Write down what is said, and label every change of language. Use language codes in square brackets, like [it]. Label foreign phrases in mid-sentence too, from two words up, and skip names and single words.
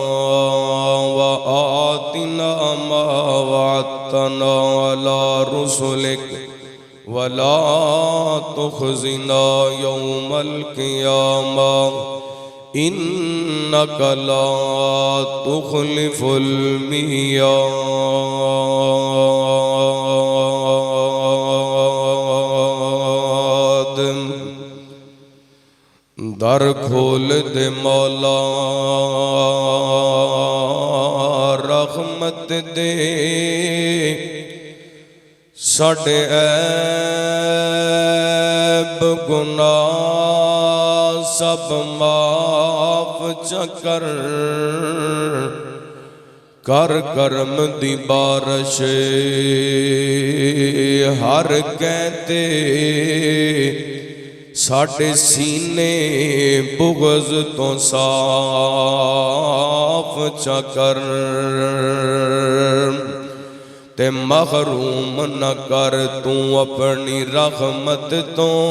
[ar] وآتنا ما وعدتنا على رسلك ولا تخزنا يوم القيامة إنك لا تخلف الميعاد۔ [pa] در کھول دے مولا رحمت دے، ساڈے عیب گناہ سب معاف چکر، کر کرم دی بارش ہر کہتے، ساڈے سینے بغض تو صاف چکر، تے محروم نہ کر تو اپنی رحمت تو،